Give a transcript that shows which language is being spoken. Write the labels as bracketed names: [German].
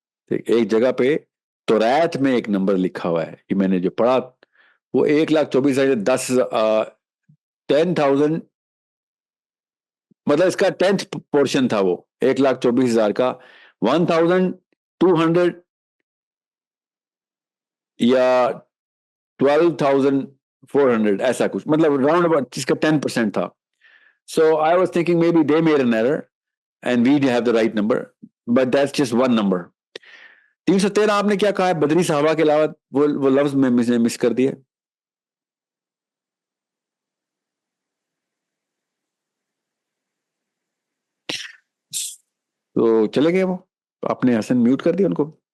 [Urdu] ایک جگہ پہ توریت میں ایک نمبر لکھا ہوا ہے, یہ میں نے جو پڑھا وہ 1,24,000 10,000 مطلب اس کا 10th پورشن تھا. وہ 1,24,000 کا 1,200 یا 12,400 ایسا کچھ, مطلب راؤنڈ اباؤٹ جس کا 10% تھا. [English] So I was thinking maybe they made an error and we have the right number, but that's just one number. [Urdu] 313 آپ نے کیا کہا ہے, بدری صحابہ کے علاوہ وہ لفظ میں مس کر دیا. تو چلے گئے وہ, آپ نے حسن میوٹ کر دیا ان کو.